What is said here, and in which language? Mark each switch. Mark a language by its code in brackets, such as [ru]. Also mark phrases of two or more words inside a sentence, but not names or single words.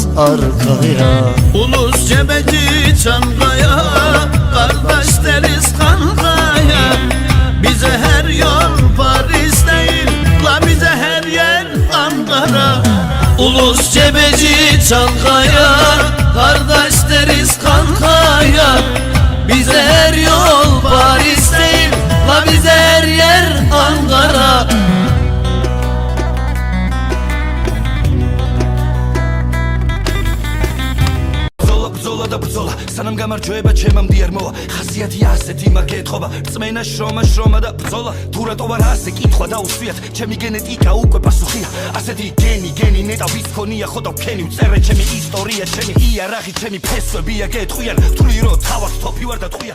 [tr] arkaya Ulus cebeci Çankaya, kardeş deriz kankaya Bize her yol Paris değil, la bize her yer Ankara Ulus cebeci Çankaya, kardeş deriz kankaya Bize her yol Paris değil, la bize her yer Ankara [ka] ბრძოლა და ბრძოლა სანამ გამარჯვება ჩემამდე არ მოვა ხასიათი ასეთი მაგეთყობა რწმენა შრომა და ბრძოლა თუ რატო არ ასე კითხვა დაუსვიათ ჩემი გენეტიკა უკვე პასუხია ასეთი გენი ნეტა ვის ქონია ხო და ვქენი ვწერე ჩემი ისტორია ჩემი იარაღი ჩემი ფესვებია გეტყვიან ვთვლი რომ თავად თოფი ვარ და ტყვია